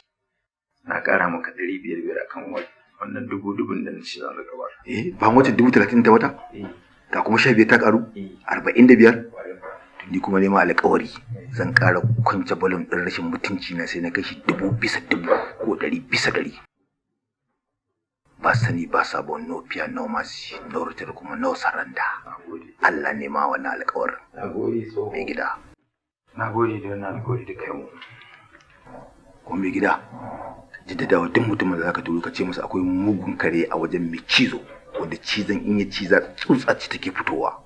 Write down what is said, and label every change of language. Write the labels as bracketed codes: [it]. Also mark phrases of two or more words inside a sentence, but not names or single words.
[ha] Na ƙara maka 500 akan wannan dubun da na ce zan riga bar. Ba wata 30,000 ta wata? Ga kuma 15 ta ƙaru? 45? Ni kuma nema alƙawari zan ƙara kwance balon ɗin rashin mutunci na sai na kai shi 1000 bisa 1000 ko 100 bisa 100. Ba sani ba sabon [en] no fear no mercy no return [ha] kuma [en] no surrender. [ha] Allah ne ma wannan alƙawarin. Nagode so. Mai gida. Nagode da wannan alƙawari da kai mu. Ko mai gida. Jaddadawa duk mutumin da zaka turo ka ce masa akwai mugun kare a wajen mai cizo wanda cizon in ya ciza tsutsa ce take fitowa.